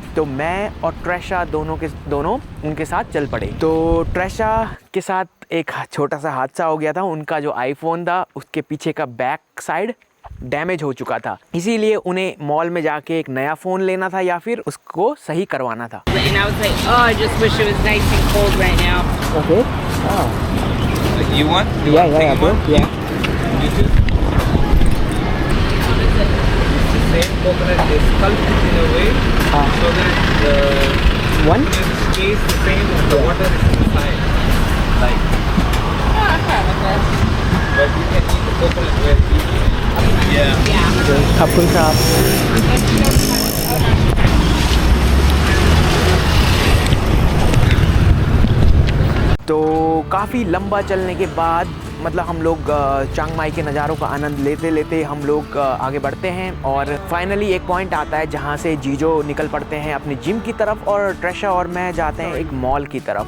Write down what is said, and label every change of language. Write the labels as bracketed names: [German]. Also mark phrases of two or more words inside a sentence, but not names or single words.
[Hindi] तो मैं और ट्रेशा दोनों उनके साथ चल पड़े। तो ट्रेशा के साथ एक छोटा सा हादसा हो गया था। उनका जो आईफोन था उसके पीछे का [English] back side damage [Hindi] हो चुका था, इसीलिए उन्हें मॉल में जाके एक नया फ़ोन लेना था या फिर उसको सही करवाना था। [English] Okay. Oh. You want? Yeah, bro. Yeah. You too? The same coconut is sculpted in a way so that the One? stays the same and the water is inside. Like. But you can eat the coconut very easily. Yeah. [Thai] ขอบคุณครับ [Hindi] तो काफ़ी लंबा चलने के बाद मतलब हम लोग चांग माई के नज़ारों का आनंद लेते लेते हम लोग आगे बढ़ते हैं और फाइनली एक पॉइंट आता है जहाँ से जीजो निकल पड़ते हैं अपनी जिम की तरफ और ट्रेशा और मैं जाते हैं एक मॉल की तरफ।